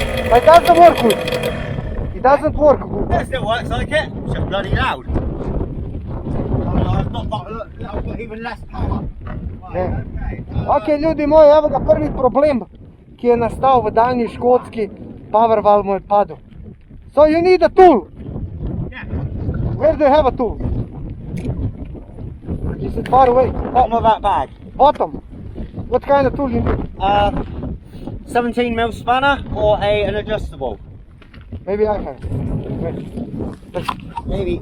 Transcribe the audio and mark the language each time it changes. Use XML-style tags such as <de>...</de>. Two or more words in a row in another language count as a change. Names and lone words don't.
<en>It doesn't work good. It doesn't work good. It still works like it. It's just bloody loud. I've got even less power.</en> <sl>Ne. Ok, ljudi moji, evo ga prvi problem, ki je nastal v daljni Škotski, Powerwall mu je padel.</sl> <en>So you need a tool. Yeah. Where do you have a tool? Is it far away? Bottom of that bag. Bottom. What kind of tool you need? 17mm spanner or an adjustable. Maybe I have. Wait.</en>